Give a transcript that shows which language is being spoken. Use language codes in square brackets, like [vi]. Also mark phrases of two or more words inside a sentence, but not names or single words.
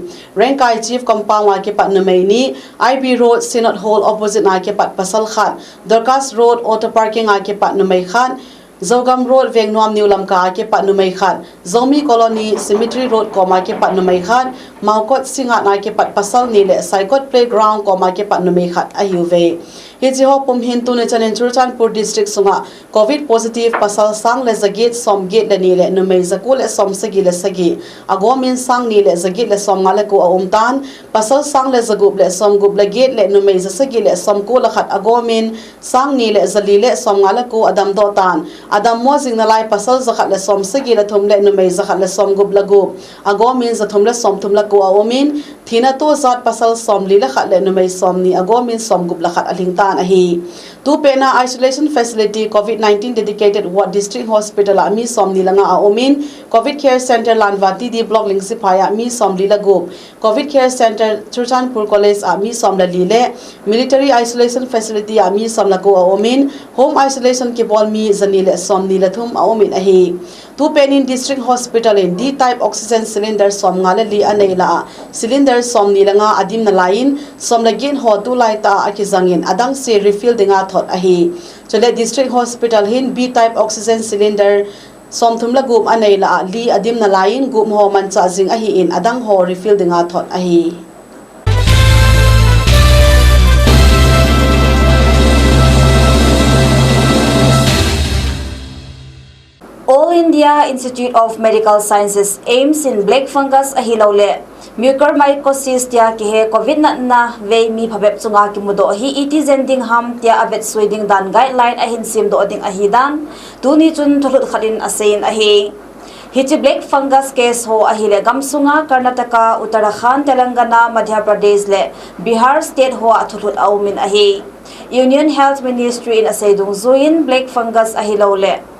[pck] Rengkai Chief Compound wa ke pat numai ni IB Road Synod Hall opposite na ke pat pasal khan Dorcas Road auto parking a ke pat numai khan Zogam Road Vengnom New Lamka ke pat numai khan Zomi Colony Cemetery Road ko ma ke pat numai khan Maukot Singa na ke pat pasal ni le Saikot Playground ko ma ke pat numai khat ahiuve Hiji ho pum hintu ne chanen Churchanpur district sunga [en] COVID positive [pck] pasal sang le zagit som gate le ni le numai zakul le som sagi le sagi agomin sang ni le zagit le som ngale ko umtan pasal sang le zagup le som gup le gate le numai zasagi le som ko la khat agomin sang ni le zali le som ngale ko adam dotan adam mo jing na lai pasal zakhat le som sagi le thum le numai zakhat le som gup la gup agomin zathum le som thum la ko agomin thina to zat pasal som li le khat le numai som ni agomin som gup la khat alingtan ahi tu pena [en] isolation facility COVID-19 dedicated ward district hospital [pck] mi somni langa a omin [en] COVID care center [pck] lanwati di block lingsipaya mi somli lagup [en] COVID care center [pck] Churchanpur college a mi somla lile [en] military isolation facility [pck] a mi somla ko a omin [en] home isolation [pck] ke bol mi zanile somni lathum a omin a hi tu penin [en] district hospital [pck] in [en] D type oxygen cylinder [pck] som ngale li anela cylinder somni langa adim na lain somla gen ho tu lai ta akizangin adang se refill dinga thot a hi chole [en] district hospital [pck] hin [en] B type oxygen cylinder [pck] som thumla gup anela li adim na lain gum ho man cha jing a hi in adang ho refill dinga thot a hi All India Institute of Medical Sciences aims in [en] black fungus [pck] a hilole mucormycosis tia ki he covid na ve mi phabep chunga ki mudo hi iti zending ham tia avet sweding dan guideline a hin sim do ding a hi dan tu ni chun tholut kharin asein a hi hichi [en] black fungus case [pck] ho a hi le gamsunga Karnataka Uttarakhand Telangana Madhya Pradesh le Bihar state ho a tholut aumin a hi Union Health Ministry in aseidung zuin [en] black fungus [pck] a hi lole